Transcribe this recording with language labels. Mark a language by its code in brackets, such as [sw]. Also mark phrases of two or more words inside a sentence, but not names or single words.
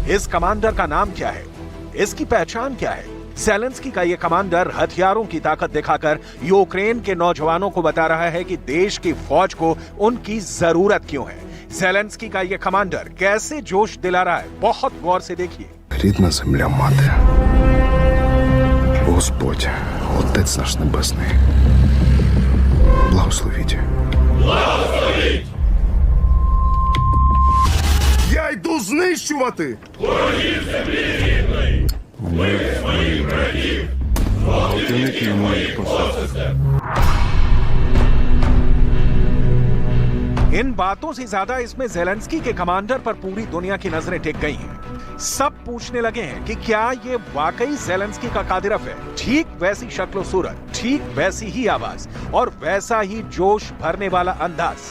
[hi] इस कमांडर का नाम क्या है? इसकी पहचान क्या है? ज़ेलेंस्की का ये कमांडर हथियारों की ताकत दिखाकर यूक्रेन के नौजवानों को बता रहा है कि देश की फौज को उनकी जरूरत क्यों है। ज़ेलेंस्की का ये कमांडर कैसे जोश दिला रहा है, बहुत गौर से देखिए। [uk] Рідна земля мати, Господь, Отець наш Небесний, благословіть. Благословіть! Я йду знищувати! Ворогів землі рідної! Ми моїх братів! Гвалтівників моїх посад. [hi] इन बातों से ज्यादा इसमें ज़ेलेंस्की के कमांडर पर पूरी दुनिया की नजरें टिक गई हैं। सब पूछने लगे हैं कि क्या ये वाकई ज़ेलेंस्की का कादिरफ है। ठीक वैसी शक्ल सूरत, ठीक वैसी ही आवाज और वैसा ही जोश भरने वाला अंदाज।